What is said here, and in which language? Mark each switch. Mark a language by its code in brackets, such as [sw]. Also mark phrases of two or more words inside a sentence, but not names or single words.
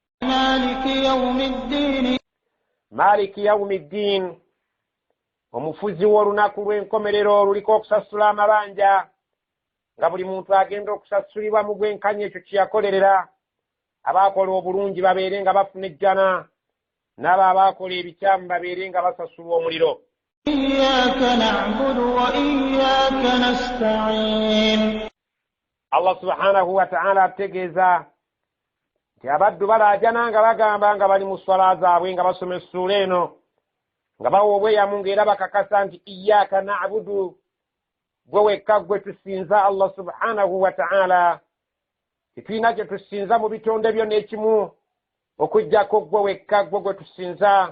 [ar] مالك يوم الدين, [lg] omufuzi w'olunaku lw'enkomerero luliko okusasula amabanja, nga buli muntu agenda okusasulibwa mu bwenkanya ekyo kye yakolerera. Abaakola obulungi babeere nga bafuna ejjana, n'abo abaakola ebikyamu babeere nga basasulwa omuliro. [ar] إياك نعبد وإياك نستعين. الله سبحانه وتعالى [lg] ategeeza nti abaddu balaajana nga bagamba nga bali mu swala zaabwe nga basoma essuula eno, nga bawa obweyamu ng'era bakakasa nti [ar] إياك نعبد, [lg] gwe wekka gwe tusinza [ar] الله سبحانه وتعالى. [lg] Tetulina kye tusinza mu bitonde byonna ekimu okuggyako gwe wekka gwe tusinza.